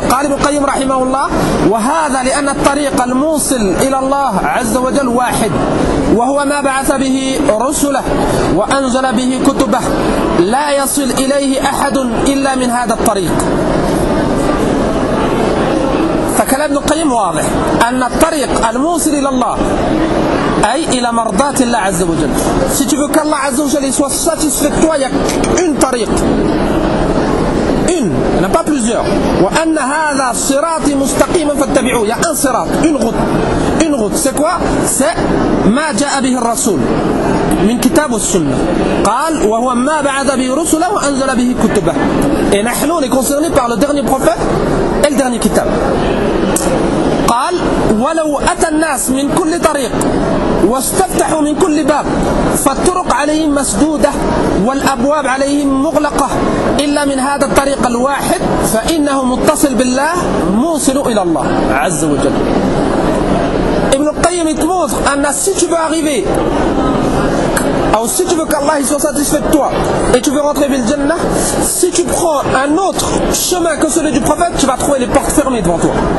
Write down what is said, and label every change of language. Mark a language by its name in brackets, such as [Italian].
[Arabic] قال ابن القيم رحمه الله وهذا لأن الطريق الموصل إلى الله عز وجل واحد، وهو ما بعث به رسله وأنزل به كتبه، لا يصل إليه أحد إلا من هذا الطريق. فكلام ابن القيم واضح أن الطريق الموصل إلى الله أي إلى مرضات الله عز وجل. [French] Si tu veux qu'Allah عز وجل soit satisfait toi, il y a une طريق. Il n'y a pas plusieurs. [Arabic] وأن هذا الصراط مستقيما فاتبعوه. [French] Il y a un [Arabic] صراط. [French] Une route. Une route. C'est quoi? [Arabic] C'est ما جاء به الرسول. من كتاب السنة. قال وهو ما بعث به رسله وأنزل به كتبه. [French] Et نحن on est concernés par le dernier prophète et le dernier kitab. [Arabic] قال ولو أتى الناس من كل طريق واستفتحوا من كل باب فالطرق عليهم مسدودة والأبواب عليهم مغلقة إلا من هذا الطريق الواحد فإنه متصل بالله موصل إلى الله عز وجل. ابن القيم يتموت أن السيتب أغيبي [French] Ou si tu veux qu'Allah soit satisfait de toi et tu veux rentrer dans le Jannah, si tu prends un autre chemin que celui du prophète, tu vas trouver les portes fermées devant toi.